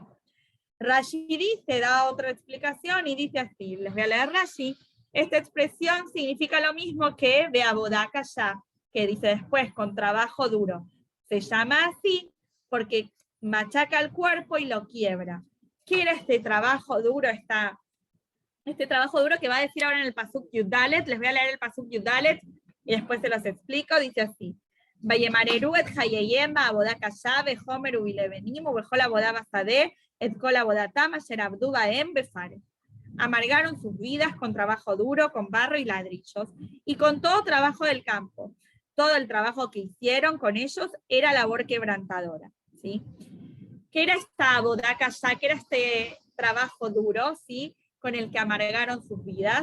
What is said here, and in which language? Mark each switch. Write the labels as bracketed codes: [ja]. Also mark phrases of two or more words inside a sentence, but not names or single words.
[es] Rashi dice, da otra explicación y dice así, les voy a leer Rashi, esta expresión significa lo mismo que [he] בעבודה קשה, [es] que dice después, con trabajo duro. Se llama así porque machaca el cuerpo y lo quiebra. ¿Qué era este trabajo duro? Este trabajo duro que va a decir ahora en el [he] פסוק יד, [es] les voy a leer el [he] פסוק יד [es] y después se los explico, dice así. [he] וימררו את חייהם בעבודה קשה בחומר ובלבנים ובכל עבודה בשדה את כל עבודתם אשר עבדו בהם בפרך. [es] Amargaron sus vidas con trabajo duro, con barro y ladrillos, y con todo trabajo del campo. Todo el trabajo que hicieron con ellos era labor quebrantadora, ¿sí? ¿Qué era esta [he] עבודה קשה? [es] ¿Qué era este trabajo duro, ¿sí?, con el que amargaron sus vidas?